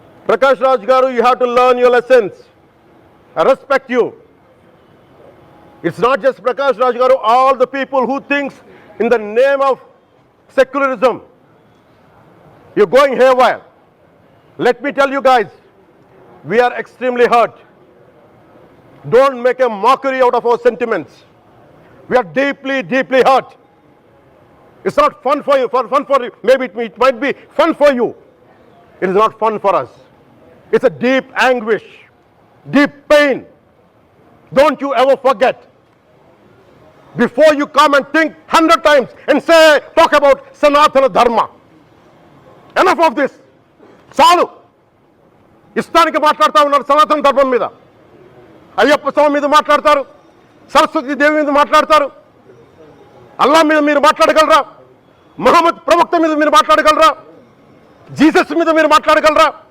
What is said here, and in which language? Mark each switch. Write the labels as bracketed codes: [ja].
[en] Prakash Raj garu, you have to learn your lessons. I respect you. It's not just Prakash Raj garu, all the people who thinks in the name of secularism you're going haywire. Let me tell you guys, we are extremely hurt. Don't make a mockery out of our sentiments. We are deeply, deeply hurt. It's not fun for you, maybe it might be fun for you. It is not fun for us. It's a deep anguish, deep pain. Don't you ever forget. Before you come and think 100 times and talk about Sanatana Dharma. Enough of this. [te] చాలు. ఇష్టానికి మాట్లాడుతూ ఉన్నారు సనాతన ధర్మం మీద. అయ్యప్ప స్వామి మీద మాట్లాడతారు, సరస్వతి దేవి మీద మాట్లాడతారు, అల్లా మీద మీరు మాట్లాడగలరా? మహమ్మద్ ప్రవక్త మీద మీరు మాట్లాడగలరా? జీసస్ మీద మీరు మాట్లాడగలరా?